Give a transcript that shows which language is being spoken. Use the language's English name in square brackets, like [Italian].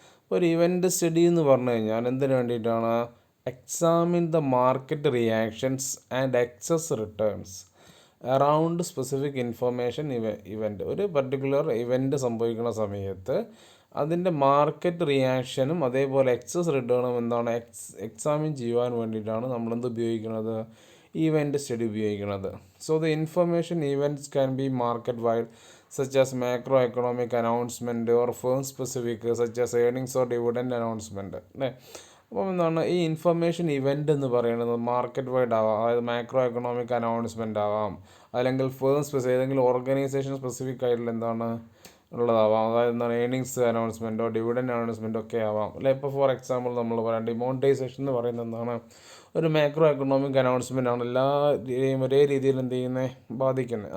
[Malayalam] ഒരു event study എന്ന് പറഞ്ഞു കഴിഞ്ഞാൽ എന്തിനു വേണ്ടിയിട്ടാണ്, [English] Examine the market reactions and excess returns around specific information event. [Malayalam] ഒരു പർട്ടിക്കുലർ ഇവൻറ്റ് സംഭവിക്കുന്ന സമയത്ത് അതിൻ്റെ മാർക്കറ്റ് റിയാക്ഷനും അതേപോലെ എക്സസ് റിട്ടേണും എന്താണ് എക്സാമിൻ ചെയ്യുവാൻ വേണ്ടിയിട്ടാണ് നമ്മളെന്ത് ഉപയോഗിക്കുന്നത്, ഇവൻറ്റ് സ്റ്റഡി ഉപയോഗിക്കുന്നത്. [English] So the information events can be market wide such as macroeconomic announcement or firm specific such as earnings or dividend announcement. [Malayalam] അല്ലേ? അപ്പം എന്താണ് ഈ ഇൻഫർമേഷൻ ഇവൻ്റ് എന്ന് പറയുന്നത് മാർക്കറ്റ് വൈഡ് ആവാം, അതായത് മാക്രോ എക്കണോമിക് അനൗൺസ്മെൻ്റ് ആവാം, അല്ലെങ്കിൽ ഫേം സ്പെസിഫിക് ഏതെങ്കിലും ഓർഗനൈസേഷൻ സ്പെസിഫിക് ആയിട്ടുള്ള എന്താണ് ഉള്ളതാവാം, അതായത് എന്താണ് ഏണിങ്സ് അനൗൺസ്മെൻറ്റോ ഡിവിഡൻഡ് അനൗൺസ്മെൻറ്റോ ഒക്കെ ആവാം. അല്ലെ? ഇപ്പോൾ ഫോർ എക്സാമ്പിൾ നമ്മൾ പറയാം ഡിമോണിറ്റൈസേഷൻ എന്ന് പറയുന്നത് എന്താണ്, ഒരു മാക്രോ എക്കണോമിക് അനൗൺസ്മെൻ്റ് ആണ്, എല്ലാ ഒരേ രീതിയിൽ എന്ത് ചെയ്യുന്നത്, ബാധിക്കുന്നത്.